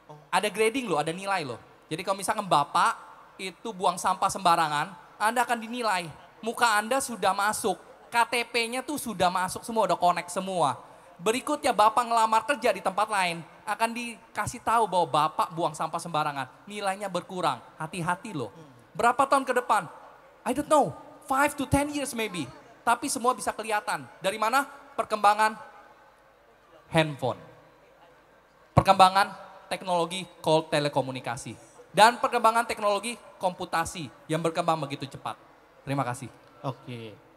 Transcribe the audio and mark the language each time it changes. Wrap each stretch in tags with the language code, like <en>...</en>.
<id>Ada grading loh, ada nilai loh. Jadi kalau misalkan Bapak itu buang sampah sembarangan, Anda akan dinilai. Muka Anda sudah masuk, KTP-nya tuh sudah masuk semua, udah connect semua. Berikutnya Bapak ngelamar kerja di tempat lain, akan dikasih tahu bahwa Bapak buang sampah sembarangan, nilainya berkurang. Hati-hati loh. Berapa tahun ke depan?</id> <en>I don't know, 5 to 10 years maybe.</en> <id>Tapi semua bisa kelihatan. Dari mana? Perkembangan handphone. Perkembangan teknologi call telekomunikasi. Dan perkembangan teknologi komputasi yang berkembang begitu cepat. Terima kasih. Oke.</id>